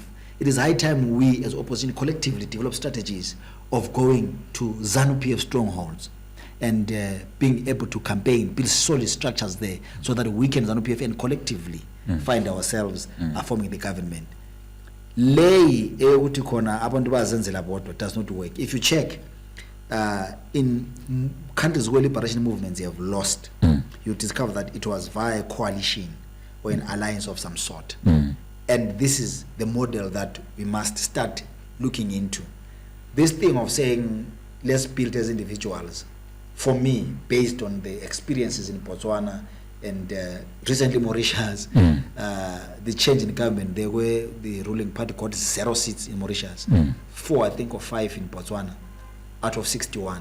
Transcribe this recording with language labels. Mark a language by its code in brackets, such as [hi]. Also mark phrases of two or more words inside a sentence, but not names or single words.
[en] It is high time we as opposition collectively develop strategies of going to Zanu PF strongholds and being able to campaign, build solid structures there so that we can Zanu PF and collectively find ourselves forming the government. [nd] Lay uthi khona abantu bazenzela bodwa [en] does not work. If you check in countries where liberation movements have lost, you discover that it was via a coalition or an alliance of some sort. And this is the model that we must start looking into. This thing of saying let's build as individuals, for me, based on the experiences in Botswana and recently Mauritius, the change in government, they were the ruling party got 0 seats in Mauritius, 4 I think or 5 in Botswana out of 61.